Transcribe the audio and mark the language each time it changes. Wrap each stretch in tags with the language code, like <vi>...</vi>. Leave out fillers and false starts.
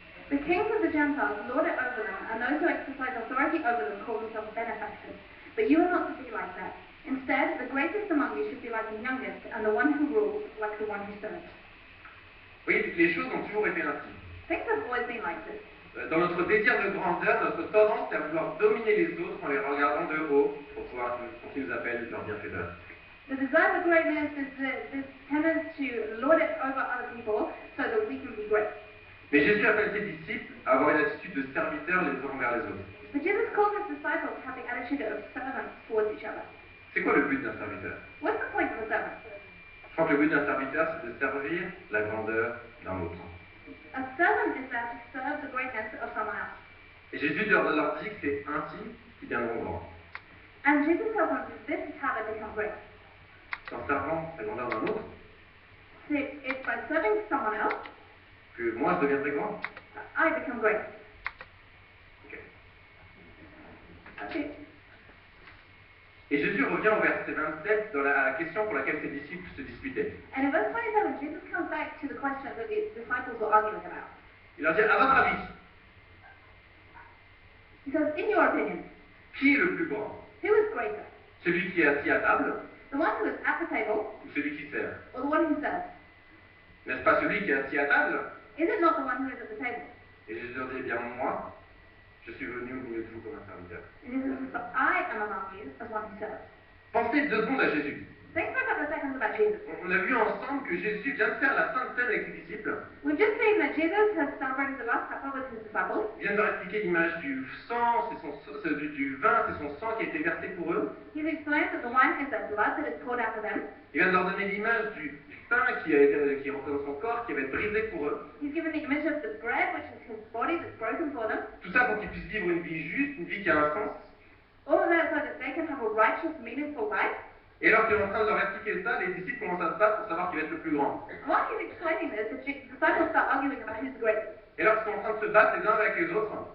<en>The kings of the Gentiles lord it over them, and those who exercise authority over them call themselves benefactors. But you are not to be like that. Instead, the greatest among you should be like the youngest, and the one who rules like the one who serves.</en> <fr>Oui, les choses ont toujours été ainsi.</fr> <en>Things have always been like this.</en> <fr>Dans notre désir de grandeur, notre tendance est à vouloir dominer les autres en les regardant de haut pour qu'ils nous appellent leurs bienfaiteurs.</fr> <en>The desire for greatness is this tendency to lord it over other people so that we can be great.</en> <fr>Mais Jésus appelle ses disciples à avoir une attitude de serviteur les uns envers les autres.</fr> <en>But Jesus calls his disciples to have the attitude of servants towards each other.</en> <fr>C'est quoi le but d'un serviteur?</fr> <en>What's the point of a servant?</en> <fr>Je crois que le but d'un serviteur, c'est de servir la grandeur d'un autre.</fr> <en>A servant is there to serve the greatness of someone else.</en> <fr>Et Jésus leur dit que c'est ainsi qu'ils deviendront grands.</fr> <en>And Jesus tells them that this is how they become great.</en> <fr>C'est en servant la grandeur d'un autre</fr> <en>So it's by serving someone else</en> <fr>que moi je deviendrai grand.</fr> <en>that I become great. Ok. That's it.</en> <fr>Et Jésus revient au verset 27 à la question pour laquelle ses disciples se disputaient.</fr> <en>And in verse 27, Jesus comes back to the question that the disciples were arguing about.</en> <fr>Il leur dit, à votre avis,</fr> <en>He says, in your opinion,</en> <fr>qui est le plus grand?</fr> <en>who is greater?</en> <fr>Celui qui est assis à table</fr> <en>The one who is at the table</en> <fr>ou celui qui sert?</fr> <en>or the one who serves?</en> <fr>N'est-ce pas celui qui est assis à table?</fr> <en>Is it not the one who is at the table?</en> <fr>Et Jésus leur dit, eh bien moi, je suis venu au milieu de vous comme un serviteur.</fr> <en>And Jesus says, but I am among you as one who serves.</en> <fr>Pensez 2 secondes à Jésus.</fr> <en>Think for a couple of seconds about Jesus.</en> <fr>On a vu ensemble que Jésus vient de faire la Sainte Seine avec ses disciples.</fr> <en>We've just seen that Jesus has celebrated the Last Supper with his disciples.</en> <fr>Il vient de leur expliquer l'image du sang, du vin, c'est son sang qui a été versé pour eux.</fr> <en>He's explained that the wine is their blood that is poured out for them.</en> <fr>Il vient de leur donner l'image du pain qui représente son corps, qui va être brisé pour eux.</fr> <en>He's given the image of the bread, which is his body that's broken for them.</en> <fr>Tout ça pour qu'ils puissent vivre une vie juste, une vie qui a un sens.</fr> <en>All of that so that they can have a righteous, meaningful life.</en> <fr>Et alors qu'il est en train de leur expliquer ça, les disciples commencent à se battre pour savoir qui va être le plus grand.</fr> <en>While he's explaining this, the disciples start arguing about who's the greatest.</en> <fr>Et alors qu'ils sont en train de se battre les uns avec les autres,</fr>